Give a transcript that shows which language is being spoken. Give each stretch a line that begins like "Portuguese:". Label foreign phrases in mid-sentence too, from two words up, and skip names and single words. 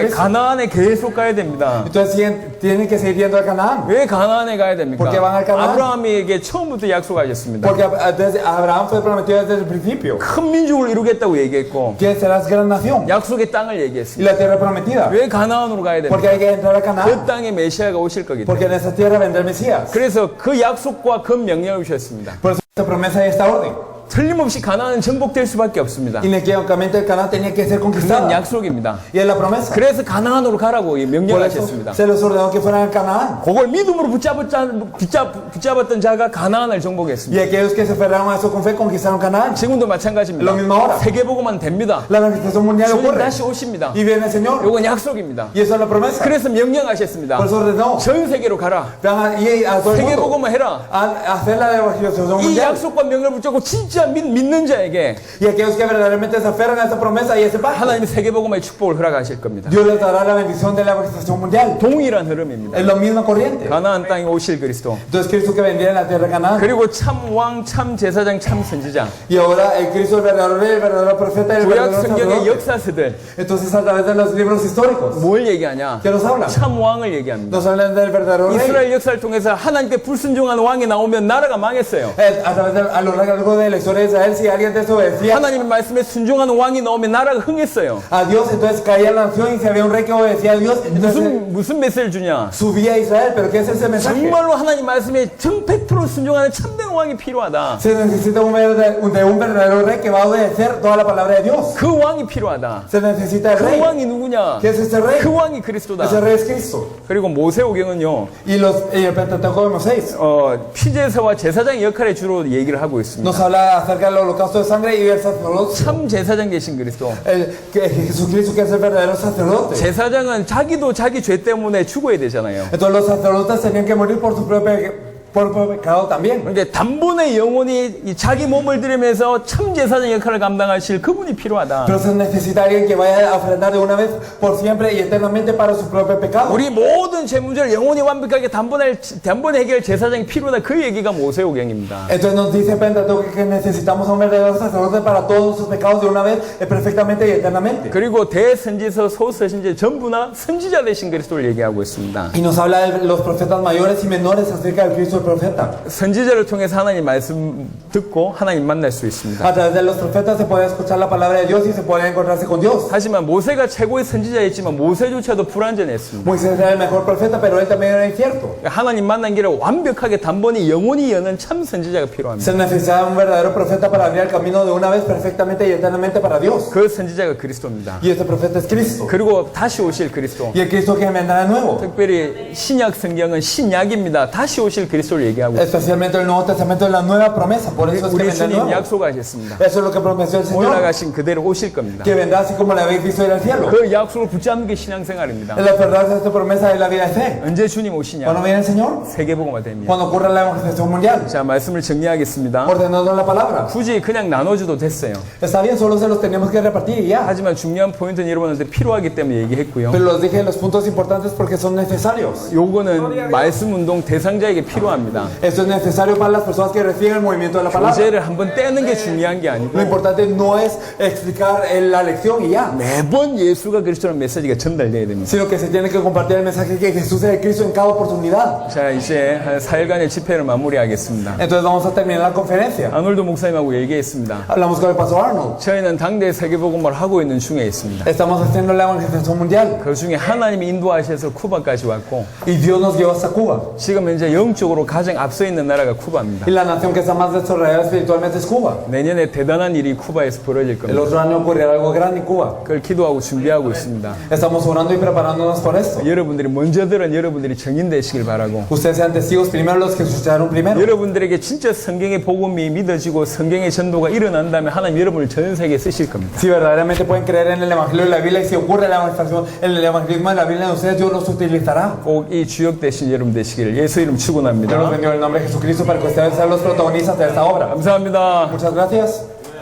Spanish: Cristo.
Korean: 가나안에 계속 가야 됩니다.
Spanish: Entonces tienen que seguir yendo a Canaán.
Korean: 왜 가나안에 가야 됩니까?
Spanish: Porque van al Canaán.
Korean: 아브라함에게 처음부터 약속하셨습니다.
Spanish: Porque Abraham fue prometido desde el principio.
Korean: 큰 민족을 이루겠다고 얘기했고
Spanish: Que serás gran nación.
Korean: 약속의 땅을
Spanish: Y
Korean: 얘기했습니다.
Spanish: la tierra prometida.
Korean: 왜 가나안으로 가야 됩니까?
Spanish: Porque hay que entrar a
Korean: 그
Spanish: Canaán.
Korean: 땅에 메시아가 오실 거기
Spanish: Porque
Korean: 때문에.
Spanish: en esa tierra vendrá el Mesías.
Korean: 그래서 그 약속과 그 명령을 주셨습니다.
Spanish: Por eso esta promesa y esta orden.
Korean: 틀림없이 가나안은 정복될 수밖에 없습니다.
Spanish: Inequívocamente el Canaán tenía que ser
Korean: 그건
Spanish: conquistada.
Korean: 약속입니다.
Spanish: Y es la promesa.
Korean: 그래서 가나안으로 가라고
Spanish: Por eso
Korean: 명령하셨습니다.
Spanish: se les ordenó que fueran a Canaán.
Korean: 그걸 믿음으로 붙잡았던 자가 가나안을 정복했습니다.
Spanish: Y aquellos que se aferraron a eso con fe conquistaron Canaán.
Korean: 지금도 마찬가지입니다.
Spanish: Lo mismo ahora.
Korean: 세계복음만 됩니다.
Spanish: La manifestación mundial
Korean: 주님
Spanish: ocurre.
Korean: 다시 오십니다.
Spanish: Y viene el Señor.
Korean: 이건 약속입니다.
Spanish: Y esa es la promesa.
Korean: 그래서 명령하셨습니다.
Spanish: Por eso ordenó.
Korean: 전 세계로 가라.
Spanish: Y a todo el mundo.
Korean: 세계복음을 해라.
Spanish: A hacer la evangelización
Korean: 이
Spanish: mundial.
Korean: 약속과 명령을 붙잡고 진짜 믿는 자에게
Spanish: Y aquellos que verdaderamente se aferran a esta promesa y a ese pacto,
Korean: 하나님이 세계복음의 축복을 허락하실 겁니다.
Spanish: Dios les dará la bendición de la evangelización mundial.
Korean: 동일한 흐름입니다.
Spanish: Es la misma corriente.
Korean: 가나안 땅에 오실 그리스도.
Spanish: Entonces Cristo que vendría en la tierra de Canaán.
Korean: 그리고 참 왕, 참 제사장, 참 선지자.
Spanish: Y ahora el Cristo el verdadero profeta y el
Korean: 구약
Spanish: verdadero
Korean: 성경의
Spanish: sacerdote.
Korean: 역사서들
Spanish: Entonces a través de los libros históricos,
Korean: 뭘 얘기하냐?
Spanish: ¿qué nos habla?
Korean: 참 왕을 얘기합니다.
Spanish: Nos hablan del verdadero rey.
Korean: 이스라엘 역사를 통해서 하나님께 불순종한 왕이 나오면 나라가 망했어요.
Spanish: A lo largo de la historia de Israel, si alguien desobedecía
Korean: 하나님의 말씀에 순종하는 왕이 나오면 나라가 흥했어요.
Spanish: a Dios, entonces caía la nación y si había un rey que obedecía a Dios, entonces
Korean: 무슨 메시지를 주냐?
Spanish: subía a Israel. ¿Pero qué es ese mensaje?
Korean: 정말로 하나님 말씀에 100% 순종하는 참된 왕이 필요하다.
Spanish: Se necesita de un verdadero rey que va a obedecer toda la palabra de Dios.
Korean: 그 왕이 필요하다.
Spanish: Se necesita el
Korean: 그
Spanish: rey.
Korean: 왕이 누구냐?
Spanish: ¿Qué es ese rey?
Korean: 그 왕이 그리스도다.
Spanish: Ese rey es Cristo.
Korean: 그리고 모세오경은요,
Spanish: Y el Pentateuco de Moisés
Korean: 피제사와 제사장의 역할에 주로 얘기를 하고 있습니다.
Spanish: nos habla acerca del holocausto de sangre y el sacerdote.
Korean: 참 제사장 되신 그리스도.
Spanish: Jesucristo que es el verdadero sacerdote.
Korean: 제사장은 자기도 자기 죄 때문에 죽어야 되잖아요.
Spanish: Entonces los sacerdotes tenían que morir por su propio por pecado también.
Korean: 그러니까 단번에 영혼이 이 자기 몸을 들이면서 참 제사장 역할을 감당하실 그분이 필요하다.
Spanish: Pero se necesita alguien que vaya a ofrendar de una vez por siempre y eternamente para su propio pecado.
Korean: 우리 모든 죄 문제를 영혼이 완벽하게 단번에 해결 제사장이 필요하다. 그 얘기가 모세오경입니다.
Spanish: Entonces nos dice Pentateuco que necesitamos a un verdadero sacerdote para todos sus pecados de una vez, perfectamente y eternamente.
Korean: 그리고 대선지서, 소서신제 전부나 선지자 되신 그리스도를 얘기하고 있습니다.
Spanish: Y nos habla de los profetas mayores y menores acerca del Cristo el profeta.
Korean: 선지자를 통해서 하나님 말씀 듣고 하나님 만날 수 있습니다.
Spanish: A través de los profetas se puede escuchar la palabra de Dios y se puede encontrarse con Dios.
Korean: 하지만 모세가 최고의 선지자였지만 모세조차도 불완전했습니다.
Spanish: Moisés era el mejor profeta, pero él también era incierto.
Korean: 하나님 만난 길을 완벽하게 단번에 영원히 여는 참 선지자가 필요합니다.
Spanish: Se necesitaba un verdadero profeta para abrir el camino de una vez perfectamente y eternamente para Dios.
Korean: 그 선지자가 그리스도입니다.
Spanish: Y este profeta es Cristo.
Korean: 그리고 다시 오실 그리스도.
Spanish: Y el Cristo que vendrá de nuevo.
Korean: 특별히 신약 성경은 신약입니다. 다시 오실 그리스도를 얘기하고 있습니다.
Spanish: Especialmente el Nuevo Testamento es la nueva promesa. Por eso es que
Korean: 우리
Spanish: vendrá de
Korean: 주님
Spanish: nuevo.
Korean: 약속하셨습니다.
Spanish: Eso es lo que prometió el Señor.
Korean: 올라가신 그대로 오실 겁니다.
Spanish: Que vendrá así como le habéis visto ir al cielo.
Korean: 그 약속을 붙잡는 게 신앙생활입니다.
Spanish: Es la verdad de esta promesa de la vida de fe.
Korean: 언제 주님 오시냐?
Spanish: ¿Cuándo viene el Señor?
Korean: 세계복음화 됩니다.
Spanish: Cuando ocurra la evangelización mundial.
Korean: 자, 말씀을 정리하겠습니다.
Spanish: Ordenando la palabra.
Korean: 굳이 그냥 나눠줘도 됐어요.
Spanish: Está bien, solo se los tenemos que repartir y ya.
Korean: 하지만 중요한 포인트는 여러분한테 필요하기 때문에 얘기했고요.
Spanish: Pero los dije los puntos importantes porque son necesarios.
Korean: 요거는 말씀 운동 대상자에게 필요합니다.
Spanish: Esto es necesario para las personas que reciben el movimiento de la palabra.
Korean: 교재를 한번 떼는 게 중요한 게
Spanish: Lo
Korean: 아니고
Spanish: importante no es explicar la lección y ya,
Korean: 매번 예수가 그리스도라는 메시지가 전달돼야 됩니다.
Spanish: sino que se tiene que compartir el mensaje que Jesús es el Cristo en cada oportunidad.
Korean: 자, 이제 한 4일간의 집회를 마무리하겠습니다.
Spanish: Entonces vamos a terminar la conferencia.
Korean: 아놀드 목사님하고 얘기했습니다.
Spanish: Hablamos con el pastor Arnold.
Korean: 저희는 당대 세계복음을 하고 있는 중에 있습니다.
Spanish: Estamos haciendo la evangelización mundial
Korean: 그 중에 하나님이 인도하셔서 쿠바까지 왔고
Spanish: y Dios nos llevó hasta Cuba.
Korean: 지금 현재 영적으로 가장 앞서 있는 나라가 쿠바입니다.
Spanish: Y la nación que está más desarrollada espiritualmente es Cuba.
Korean: 내년에 대단한 일이 쿠바에서 벌어질
Spanish: El
Korean: 겁니다.
Spanish: otro año ocurrirá algo grande en Cuba.
Korean: 그걸 기도하고 준비하고 있습니다.
Spanish: Estamos orando y preparándonos por esto.
Korean: 여러분들이 먼저들은 여러분들이 증인되시길 바라고
Spanish: Ustedes sean testigos primero, los que escucharon primero.
Korean: 여러분들에게 진짜 성경의 복음이 믿어지고 성경의 전도가 일어난다면 하나님 여러분을 전 세계에 쓰실 겁니다.
Spanish: Si verdaderamente pueden creer en el Evangelio de la Biblia y si ocurre la evangelización en el evangelismo de la Biblia en ustedes, Dios los utilizará.
Korean: 꼭 이 주역 되신 여러분 되시기를 예수 이름
Spanish: Dios los
Korean: 축원합니다.
Spanish: bendiga en el nombre de Jesucristo para que ustedes sean los protagonistas de esta obra.
Korean: 감사합니다.
Spanish: Muchas gracias.